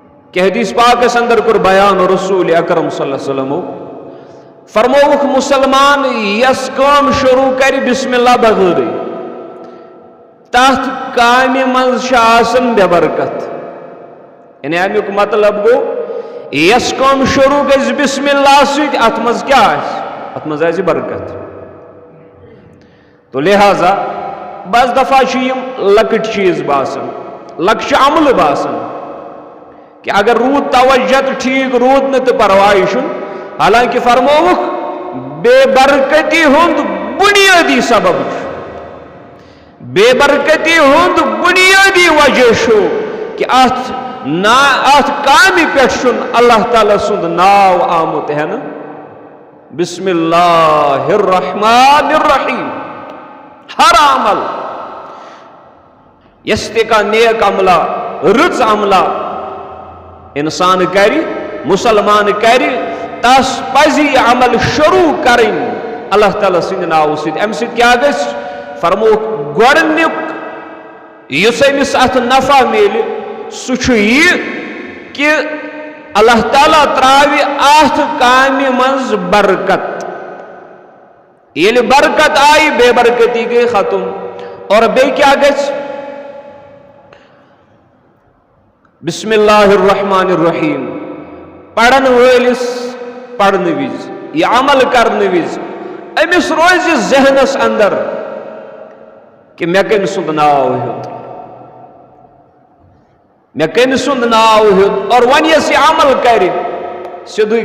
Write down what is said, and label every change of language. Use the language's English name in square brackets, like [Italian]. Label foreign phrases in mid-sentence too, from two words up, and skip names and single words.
[Kashmiri] کہ حدیث پاک اس اندر کر بیان رسول اکرم [Arabic] صلی اللہ علیہ وسلم [Kashmiri] فرموک مسلمان یس کام شروع کر [Arabic] بسم اللہ [Kashmiri] بغیر تحت کامی منز شاسن بے برکت یعنی امیک مطلب گو یس کام شروع گز [Arabic] بسم اللہ [Kashmiri] سید اتمز کیا ہے اتمز ایسی برکت تو لہذا بعض دفعہ چیم لکٹ چیز باسن لکش عمل باسن کہ اگر رود توجہ تو ٹھیک رود نہ تو پروائی شن حالانکہ فرموک بے برکتی ہند بنیادی سبب بے برکتی ہند بنیادی وجہ شو کہ ات کامی پیٹ شن اللہ تعالیٰ سند ناو آمت ہے نا [Arabic] بسم اللہ الرحمن الرحیم [Kashmiri] ہر عمل یستے کا نیک عملہ رچ عملہ انسان کری مسلمان کری تس پزی عمل شروع کریں اللہ تعالیٰ سند ناو سید ام سید کیا گس فرموک گۄڈنیُک یُس أمِس اتھ نفع میلہِ سُہ چھُ یہِ کہ اللہ تعالیٰ تراوِ اتھ کامہِ منٛز برکت ییٚلہِ برکت آیہِ بے برکتی گئی ختم اور بیٚیہِ کیٛاہ گژھِ [Arabic] بسم اللہ الرحمن الرحیم [Kashmiri] پڑھن وٲلِس پڑھنہٕ وِزِ یہِ عمل کرنہٕ وِزِ أمِس روزِ ذہنس اندر کہ مےٚ کٔمۍ سُنٛد ناو ہیوٚت مےٚ کٔمۍ سُنٛد ناو ہیوٚت اور وۄنۍ یۄس یہِ عمل کرِ سیٚودُے